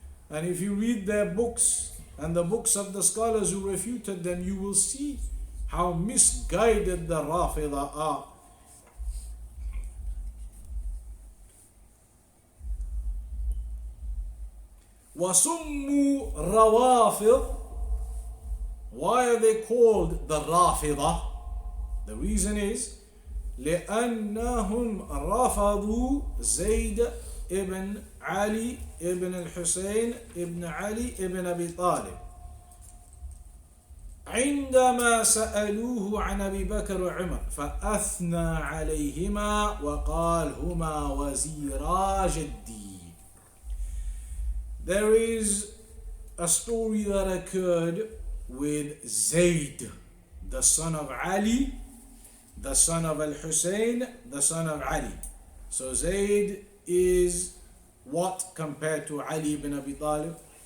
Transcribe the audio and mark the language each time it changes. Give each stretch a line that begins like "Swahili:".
English: And if you read their books and the books of the scholars who refuted them, you will see how misguided the Rāfidah are.
Arabic: وَسُمُّوا رَوَافِض.
English: Why are they called the Rāfidah? The reason is
Arabic: لأنهم رفضوا زيد ibn Ali ibn al-Husayn ibn Ali ibn Abi Talib عندما سألوه عن أبي بكر وعمر فأثنى عليهما وقال هما وزيرا جدي.
English: There is a story that occurred with Zayd, the son of Ali, the son of Al-Husayn, the son of Ali. So Zayd is what compared to Ali ibn Abi Talib?